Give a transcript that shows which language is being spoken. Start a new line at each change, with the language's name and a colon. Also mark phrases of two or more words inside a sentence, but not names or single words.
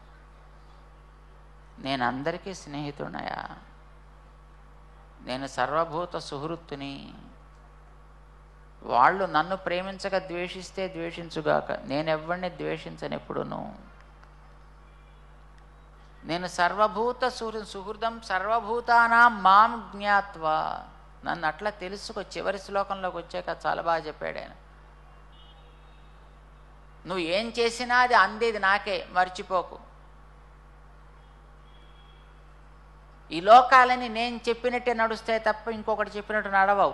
Telugu: నేను అందరికీ స్నేహితుడనయా, నేను సర్వభూత సుహృత్తుని. వాళ్ళు నన్ను ప్రేమించక ద్వేషిస్తే ద్వేషించుగాక, నేనెవ్వడిని ద్వేషించను ఎప్పుడును.
Sanskrit: నేను సర్వభూత సుహృదం సర్వభూతానాం మాం జ్ఞాత్వా,
Telugu: నన్ను అట్లా తెలుసుకో. చివరి శ్లోకంలోకి వచ్చాక చాలా బాగా చెప్పాడు ఆయన. నువ్వు ఏం చేసినా అది అందేది నాకే, మర్చిపోకు. ఈ లోకాలని నేను చెప్పినట్టే నడుస్తాయి తప్ప ఇంకొకటి చెప్పినట్టు నడవవు.